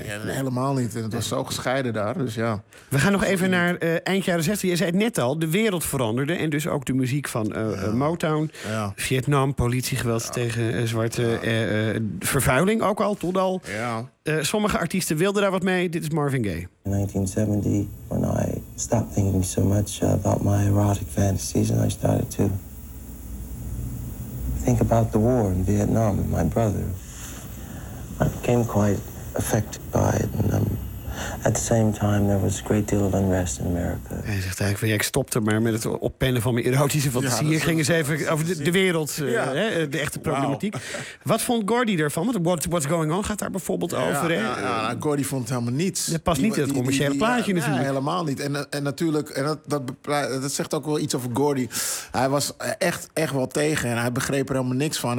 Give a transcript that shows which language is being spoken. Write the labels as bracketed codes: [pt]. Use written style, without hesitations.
[nl] Nee, helemaal niet. En het was zo gescheiden daar, dus ja. We gaan nog even naar eind jaren 60. Je zei het net al, de wereld veranderde en dus ook de muziek van Motown. Ja. Vietnam, politiegeweld tegen zwarte vervuiling ook al, tot al. Ja. Sommige artiesten wilden daar wat mee. Dit is Marvin Gaye. [en] In 1970, when I stopped thinking so much about my erotic fantasies and I started to think about the war in Vietnam and my brother, I became quite affected by it. And at the same time, there was a great deal of unrest in America. [nl] Hij zegt eigenlijk van, ja, ik stopte maar met het oppennen van mijn erotische fantasie. Hier ging eens even over de wereld, de echte problematiek. Wow. Wat vond Gordy ervan? Want What's Going On gaat daar bijvoorbeeld over. Gordy vond het helemaal niets. Dat past niet in het commerciële plaatje natuurlijk. Ja, helemaal niet. En natuurlijk, en dat zegt ook wel iets over Gordy. Hij was echt wel tegen en hij begreep er helemaal niks van.